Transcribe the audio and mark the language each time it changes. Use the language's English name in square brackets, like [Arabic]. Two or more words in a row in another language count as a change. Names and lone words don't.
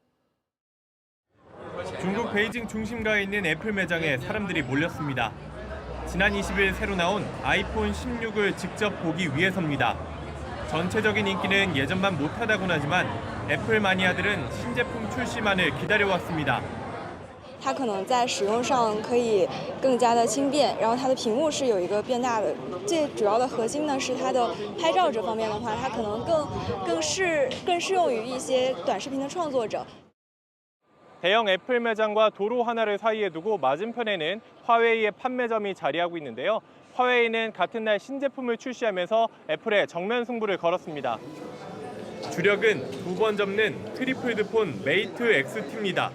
[Korean] 중국 베이징 중심가에 있는 애플 매장에 사람들이 몰렸습니다. 지난 20일 새로 나온 아이폰 16을 직접 보기 위해서입니다. 전체적인 인기는 예전만 못하다곤 하지만 애플 마니아들은 신제품 출시만을 기다려왔습니다. [Chinese] 它可能在使用上可以更加的轻便，然后它的屏幕是有一个变大的。最主要的核心呢是它的拍照这方面的话，它可能更适用于一些短视频的创作者。 [Korean] 대형 애플 매장과 도로 하나를 사이에 두고 맞은편에는 화웨이의 판매점이 자리하고 있는데요. 화웨이는 같은 날 신제품을 출시하면서 애플에 정면 승부를 걸었습니다. 주력은 2번 접는 트리플드 폰 메이트 XT입니다.